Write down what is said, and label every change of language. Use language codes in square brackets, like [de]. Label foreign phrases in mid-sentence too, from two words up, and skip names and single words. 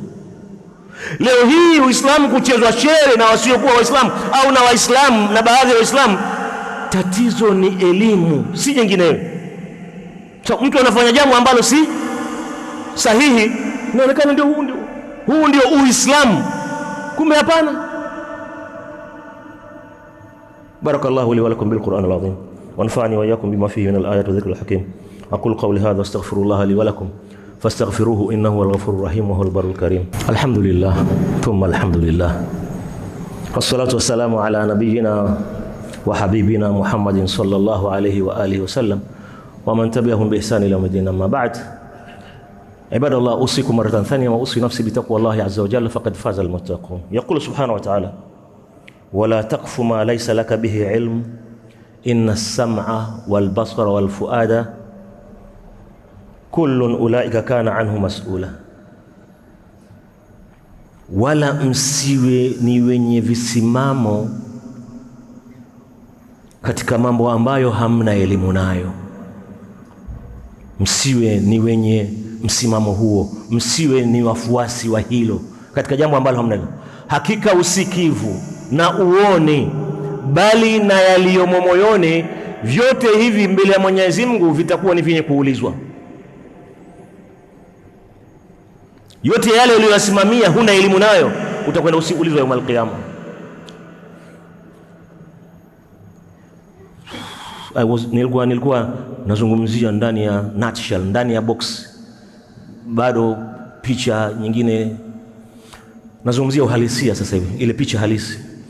[sw] Leo hii Uislamu kuchezwa shere na wasiokuwa Waislamu au na Waislamu na baadhi ya Waislamu. Tatizo ni elimu, si nyingineyo. So, mtu anafanya jambo ambalo si sahihi, inaonekana ndio huu ndio Uislamu, kumbe hapana. [ar] بارك الله لي ولكم بالقرآن العظيم ونفعني وإياكم بما فيه من الآيات والذكر الحكيم. أقول قولي هذا واستغفر الله لي ولكم فاستغفروه إنه هو الغفور الرحيم وهو البر الكريم. الحمد لله ثم الحمد لله والصلاة والسلام على نبينا وحبيبنا محمد صلى الله عليه وآله وسلم ومن تبعهم بإحسان إلى يوم الدين. أما بعد، عباد الله، أوصيكم مرة ثانية وأوصي نفسي بتقوى الله عز وجل، فقد فاز المتقون. يقول سبحانه وتعالى: ولا تقف ما ليس لك به علم إن السمع والبصر والفؤاد كل أولئك كان عنه مسؤولا. [sw] Wala msiwe ni wenye visimamo katika mambo ambayo hamna elimu nayo. Msiwe ni wenye msimamo huo, msiwe ni wafuasi wa hilo katika jambo ambalo hamna. Hakika usikivu na uone, bali na yaliyomo moyoni, vyote hivi mbele ya Mwenyezi Mungu vitakuwa ni vyenye kuulizwa. Yote yale uliyosimamia huna elimu nayo, utakwenda usiulizwa [ar] يوم القيامة. [sw] Nilikuwa nazungumzia ndani ya nutshell, ndani ya box, bado picha nyingine. Nazungumzia uhalisia sasa hivi, ile picha halisi.